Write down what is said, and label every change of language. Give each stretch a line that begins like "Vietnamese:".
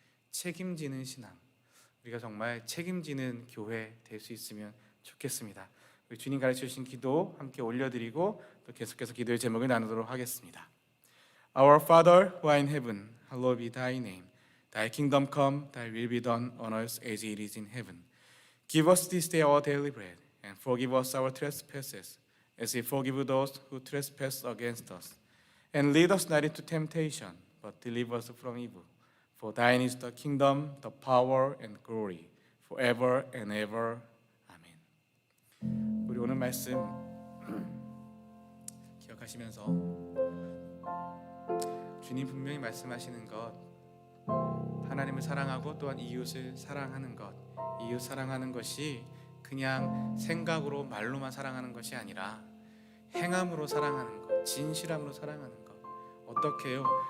Korean: 책임지는 신앙. 우리가 정말 책임지는 교회 될 수 있으면 좋겠습니다. 우리 주님 가르쳐 주신 기도 함께 올려드리고 또 계속해서 기도의 제목을 나누도록 하겠습니다.
English: Our Father who art in heaven, hallowed be thy name. Thy kingdom come, thy will be done on earth as it is in heaven. Give us this day our daily bread, and forgive us our trespasses, as we forgive those who trespass against us. And lead us not into temptation, but deliver us from evil. For thine is the kingdom, the power, and glory, forever and ever.
Korean: 아멘. 우리 오늘 말씀 기억하시면서 주님 분명히 말씀하시는 것, 하나님을 사랑하고 또한 이웃을 사랑하는 것, 이웃 사랑하는 것이 그냥 생각으로 말로만 사랑하는 것이 아니라 행함으로 사랑하는 것, 진실함으로 사랑하는 것. 어떻게 해요?